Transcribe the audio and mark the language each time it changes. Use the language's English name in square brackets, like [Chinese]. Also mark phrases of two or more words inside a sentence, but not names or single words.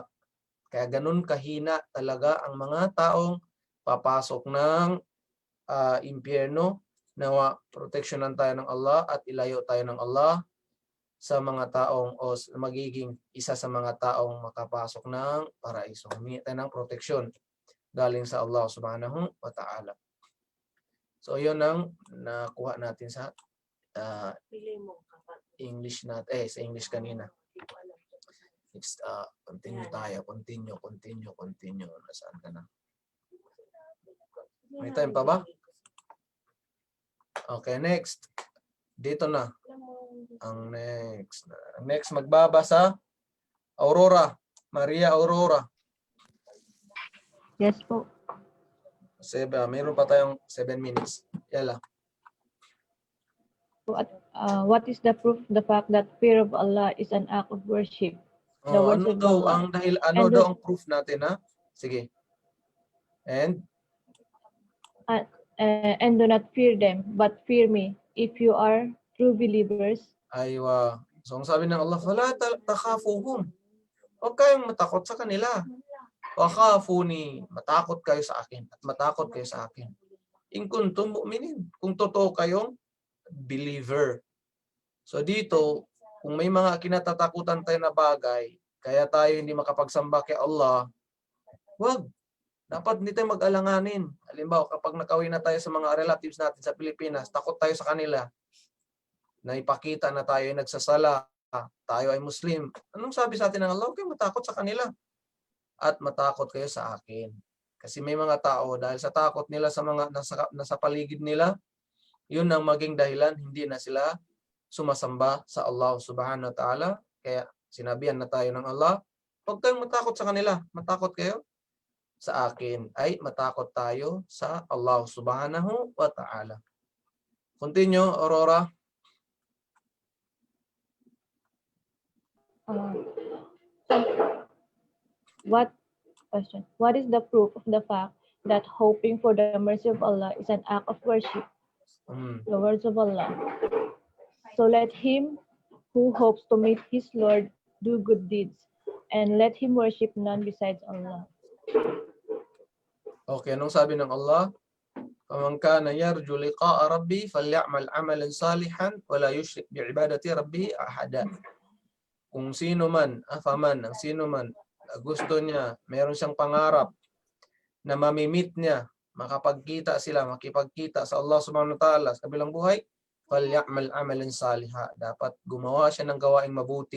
[Filipino] Kaya ganun kahina talaga ang mga taong papasok ng impyerno. Nawa proteksyonan tayo ng Allah at ilayo tayo ng Allah sa mga taong o magiging isa sa mga taong makapasok ng paraiso. Humingi tayo ng proteksyon galing sa Allah [Arabic] سبحانه وتعالى. [Filipino] So yun ang nakuha natin sa English natin, sa English kanina. Next, continue tayo. Continue. Nasaan ka na? May time pa ba? Okay, next. Dito na. Ang next magbabasa Aurora. Maria Aurora. Yes po. Mayroon pa tayong 7 minutes. Yala. [English] What is the proof the fact that fear of Allah is an act of worship? The words [Filipino] Ano [English] of [Filipino] daw [English] Allah. [Filipino] ang daw ang proof natin, ha? Sige. [English] And And do not fear them, but fear me, if you are true believers. [Filipino] aywa. So ang sabi ng Allah, [Arabic] فلا تخافوهم. [Filipino] Huwag kayong matakot sa kanila. [Arabic] وخافون, [Filipino] matakot kayo sa akin at matakot kayo sa akin. [Arabic] إن كنتم مؤمنين, [Filipino] kung totoo kayong believer. So dito, kung may mga kinatatakutan tayo na bagay, kaya tayo hindi makapagsamba kay Allah, wag. Dapat hindi tayo mag-alanganin. Halimbawa, kapag nakauwi na tayo sa mga relatives natin sa Pilipinas, takot tayo sa kanila. Na ipakita na tayo ay nagsasala, tayo ay Muslim. Anong sabi sa atin ng Allah? Okay, matakot sa kanila. At matakot kayo sa akin. Kasi may mga tao, dahil sa takot nila sa mga nasa paligid nila, yun ang maging dahilan, hindi na sila sumasamba sa Allah [Arabic] سبحانه وتعالى. [Filipino] Kaya sinabihan na tayo ng Allah, huwag kayong matakot sa kanila. Matakot kayo sa akin. Ay matakot tayo sa Allah [Arabic] سبحانه وتعالى. [Filipino] Continue, Aurora. [English] What is the proof of the fact that hoping for the mercy of Allah is an act of worship? The words of Allah. So let him who hopes to meet his Lord do good deeds, and let him worship none besides Allah. [Filipino] Okay, anong sabi ng Allah? [Arabic] فَمَنْ كَانَ يَرْجُو لِقَاءَ رَبِّهِ فَلْيَعْمَلْ عَمَلًا صَالِحًا وَلَا يُشْرِكْ بِعِبَادَةِ رَبِّهِ أَحَدًا. [Filipino] Kung sino man, ang sino man gusto niya, meron siyang pangarap na mamimit niya, makipagkita sa Allah [Arabic] سبحانه وتعالى [Filipino] sa kabilang buhay, [Arabic] فَلْيَعْمَلْ عَمَلًا صَالِحًا. [Filipino] Dapat gumawa siya ng gawaing mabuti.